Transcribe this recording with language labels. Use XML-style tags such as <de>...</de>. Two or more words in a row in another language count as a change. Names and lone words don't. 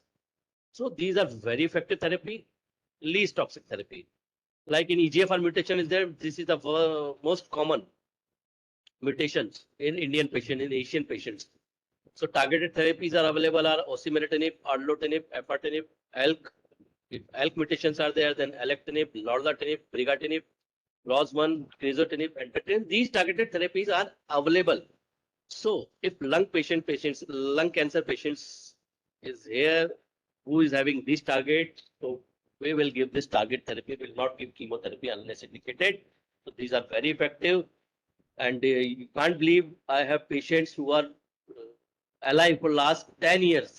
<en>So these are very effective therapy, least toxic therapy. Like in EGFR mutation is there, this is the most common mutations in Indian patients, in Asian patients. So targeted therapies are available are osimertinib, erlotinib, afatinib, ALK. If ALK mutations are there, then alectinib, lorlatinib, brigatinib, ROS1, crizotinib, entectinib. These targeted therapies are available. So if lung cancer patients is here who is having this target, so we will give this target therapy. We will not give chemotherapy unless indicated. So these are very effective, and you can't believe I have patients who are alive for last 10 years.</en>